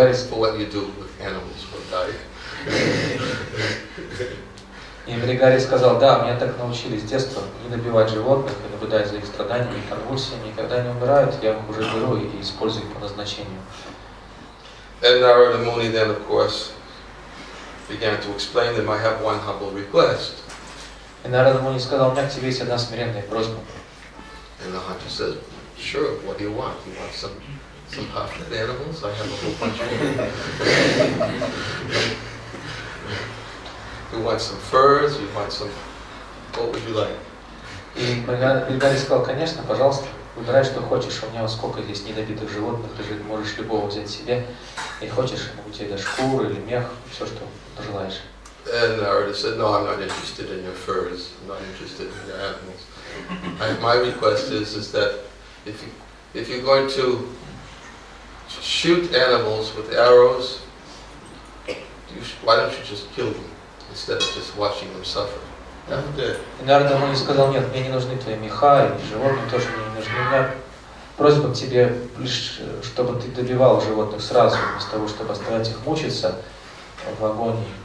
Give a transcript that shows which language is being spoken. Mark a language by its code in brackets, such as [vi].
[en] What you do with animals will die. [ru] И Григорий сказал, да, меня так научили с детства не добивать животных и наблюдать за их страданиями и конвульсиями, и когда они умирают, я их уже беру и использую по назначению. [en] And Narada Muni then, of course, began to explain them. I have one humble request. [ru] И Нарада Муни сказал, у меня к тебе есть одна смиренная просьба. [en] And the hunter says, sure, what do you want? You want some half-dead animals? I have a whole bunch of them. You want some furs? You want some... What would you like? [ru] И Григорий сказал, конечно, пожалуйста, выбирай, что хочешь. У меня вот сколько здесь недобитых животных лежит, можешь любого взять себе. Или хочешь, могу тебе дать шкуру или мех, все, что пожелаешь. [en] And Narada said, no, I'm not interested in your furs. I'm not interested in your animals. My request is that if you're going to shoot animals with arrows, why don't you just kill them instead of just watching them suffer? [ru] И Нарада Муни сказал, нет, мне не нужны твои меха, и животные тоже мне не нужны. У меня просьба к тебе лишь, чтобы ты добивал животных сразу, вместо того, чтобы оставлять их мучиться в агонии.